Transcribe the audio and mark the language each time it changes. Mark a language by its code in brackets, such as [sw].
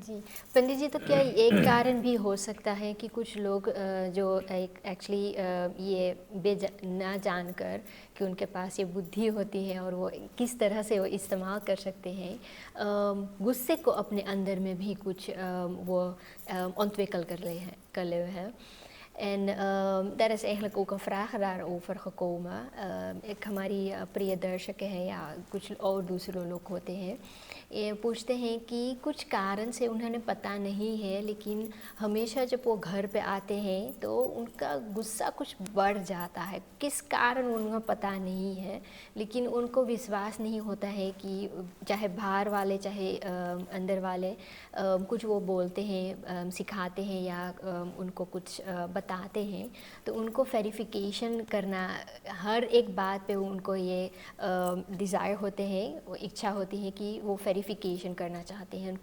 [hi] जी पंडित जी, तो क्या एक कारण भी हो सकता है कि कुछ लोग जो एक्चुअली ये ना जानकर कि उनके पास ये बुद्धि होती है और वो किस तरह से वो इस्तेमाल कर सकते हैं, गुस्से को अपने अंदर में भी कुछ वो ontwikkeld कर ले हैं। [nl] En daar is eigenlijk ook een vraag daarover gekomen. [hi] हमारी प्रिय दर्शक हैं या कुछ और दूसरे लोग होते हैं, ये पूछते हैं कि कुछ कारण से उन्हें पता नहीं है, लेकिन हमेशा जब वो घर पे आते हैं तो उनका गुस्सा कुछ बढ़ जाता है। किस कारण उनको पता नहीं है, लेकिन उनको विश्वास नहीं होता है कि चाहे बाहर वाले चाहे अंदर वाले कुछ वो बोलते हैं, सिखाते हैं या उनको कुछ बताते हैं, तो उनको वेरिफिकेशन करना, हर एक बात पे उनको ये डिज़ायर होते हैं, वो इच्छा होती है कि वो वेरिफिकेशन करना चाहते हैं।